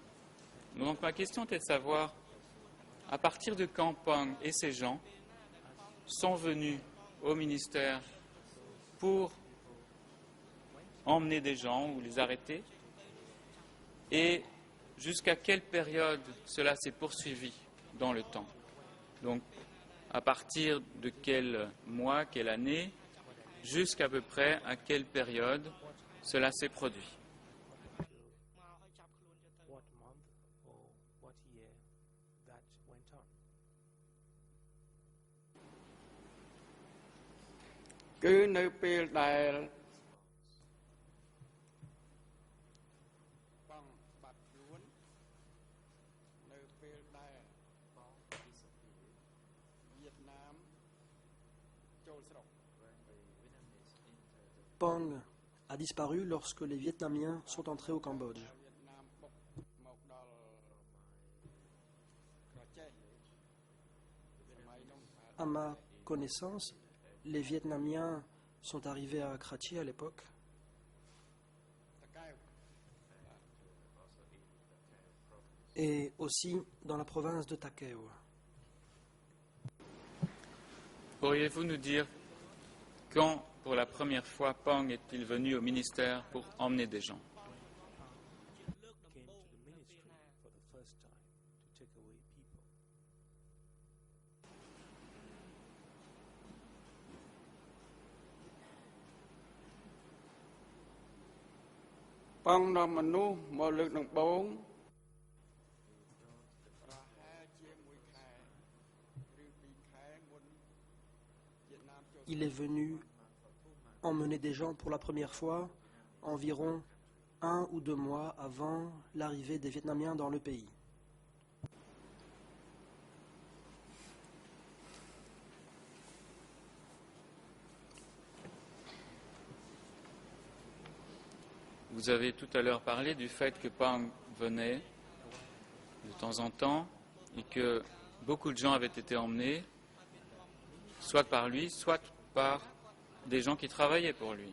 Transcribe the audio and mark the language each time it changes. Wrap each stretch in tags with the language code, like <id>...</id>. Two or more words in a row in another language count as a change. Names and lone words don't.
<fr>Donc ma question était de savoir à partir de quand Pang et ses gens sont venus au ministère pour emmener des gens ou les arrêter, et jusqu'à quelle période cela s'est poursuivi dans le temps. Donc, à partir de quel mois, quelle année, jusqu'à peu près à quelle période cela s'est produit.</fr> <en>What month or what year that went on?</en> <km>គឺនៅពេលដែលបងបាត់ខ្លួននៅពេលដែលវៀតណាមចូលស្រុក</km> <fr>Pang a disparu lorsque les Vietnamiens sont entrés au Cambodge.</fr> <km>វៀតណាមបុកមកដល់ក្រចេះសម័យនោះ</km> <fr>À ma connaissance, les Vietnamiens sont arrivés à Karachi à l'époque.</fr> <km>តកែវ</km> <fr>Et aussi dans la province de Takeo. Pourriez-vous nous dire quand, pour la première fois, Pang est-il venu au ministère pour emmener des gens?</fr> <en>Came to the ministry for the first time to take away people.</en> <km>បងនាំមនុស្សមកលើកដំបូងប្រហែលជាមួយខែឬ2ខែមុនវៀតណាមចូល</km> <fr>Il est venu emmener des gens pour la première fois environ 1 ou 2 mois avant l'arrivée des Vietnamiens dans le pays. Vous avez tout à l'heure parlé du fait que Pang venait de temps en temps et que beaucoup de gens avaient été emmenés, soit par lui, soit par des gens qui travaillaient pour lui.</fr>